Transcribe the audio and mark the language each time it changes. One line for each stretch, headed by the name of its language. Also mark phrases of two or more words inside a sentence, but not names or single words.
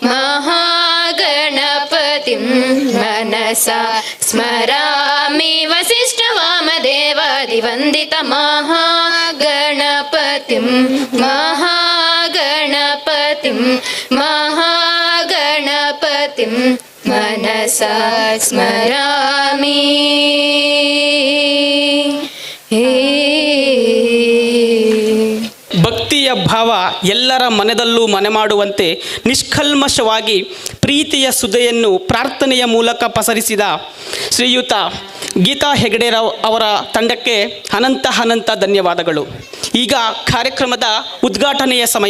Sanskrit: महागणपतिं मनसा स्मरामि, वसिष्ठवामदेवादिवन्दित महागणपतिं महागणपतिं महागणपतिं मनसा स्मरामि.
Kannada: ಭಕ್ತಿಯ ಭಾವ ಎಲ್ಲರ ಮನದಲ್ಲೂ ಮನೆ ಮಾಡುವಂತೆ ನಿಷ್ಕಲ್ಮಶವಾಗಿ ಪ್ರೀತಿಯ ಸುಧೆಯನ್ನು ಪ್ರಾರ್ಥನೆಯ ಮೂಲಕ ಪಸರಿಸಿದ ಶ್ರೀಯುತ ಗೀತಾ ಹೆಗಡೆ ಅವರ ತಂಡಕ್ಕೆ ಅನಂತ ಧನ್ಯವಾದಗಳು. ಈಗ ಕಾರ್ಯಕ್ರಮದ ಉದ್ಘಾಟನೆಯ ಸಮಯ.